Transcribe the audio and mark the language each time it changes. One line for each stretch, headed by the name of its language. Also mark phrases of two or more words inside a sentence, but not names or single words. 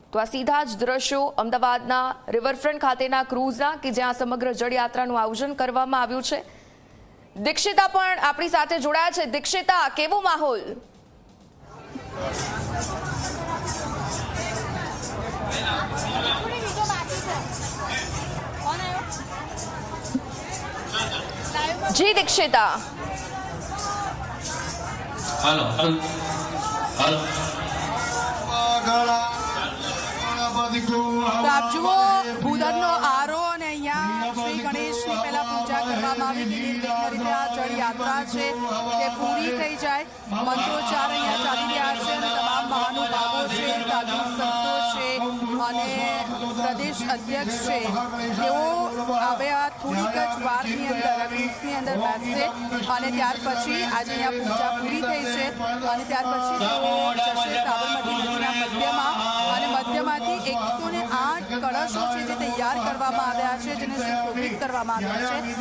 Gujarati: તો આ સીધા જ દ્રશ્યો અમદાવાદના રિવરફ્રન્ટ ખાતેના ક્રૂઝના કે જ્યાં સમગ્ર જળયાત્રાનું આયોજન કરવામાં આવ્યું છે। દીક્ષિતા પણ આપણી સાથે જોડાયા છે। દીક્ષિતા, કેવો માહોલ? जी दीक्षिता, हेलो हेलो તો આપ જુઓ ભૂદરનો આરો ને અહીંયા શ્રી ગણેશની પહેલા પૂજા કરવામાં આવી હતી। નિર્વિઘ્ન રીતે આ जળ યાત્રા છે તે પૂરી થઈ જાય। મંત્રોચ્ચાર અહીંયા ચાલી રહ્યા છે અને તમામ મહાનુભાવો છે, સાધુ સંતો છે અને પ્રદેશ અધ્યક્ષ છે તેઓ હવે આ થોડીક જ વારની અંદર ક્રૂઝની અંદર બેસશે અને ત્યાર પછી આજે અહીંયા પૂજા પૂરી થઈ છે અને ત્યાર પછી તેઓ જશે સાબરમતી નદીના મધ્યમાં અને મધ્યમાંથી 108 કળશો છે જે તૈયાર કરવામાં આવ્યા છે, જેને સુશોભિત કરવામાં આવ્યા છે।